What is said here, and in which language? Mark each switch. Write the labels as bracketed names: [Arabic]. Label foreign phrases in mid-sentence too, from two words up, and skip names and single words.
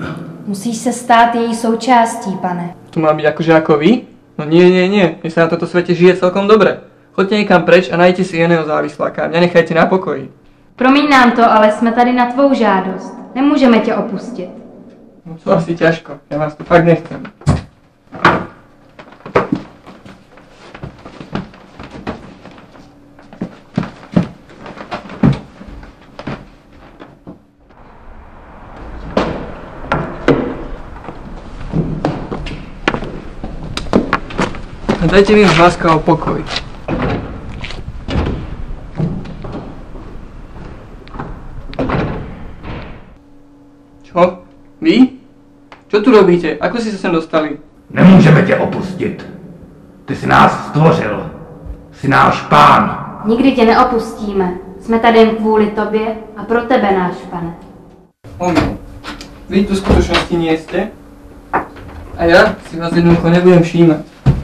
[Czech] Musíš se stát její součástí, pane. To má být jakože jako vy? [Slovak] No nie. [Czech] Mně se na tomto světě žije [Slovak] celkom dobré. [Czech] Choďte někam preč a najděte si jiného závisláka. [Slovak] Mě nechajte na pokoji. [Czech] Promiň nám to, ale jsme tady na tvou žádost. Nemůžeme tě opustit. [Slovak] No to asi ťažko. Já vás tu fakt nechcem. Dajte mi už láska o pokoj. Čo? Vy? Čo tu robíte? Ako si sa sem dostali? [Czech] Nemůžeme tě opustit. Ty jsi nás stvořil. Jsi náš pán. Nikdy tě neopustíme. Jsme tady jen kvůli tobě a pro tebe, náš pane. [Slovak] Vy tu v skutočnosti nie ste? A ja si vás jednoducho nebudem všímať.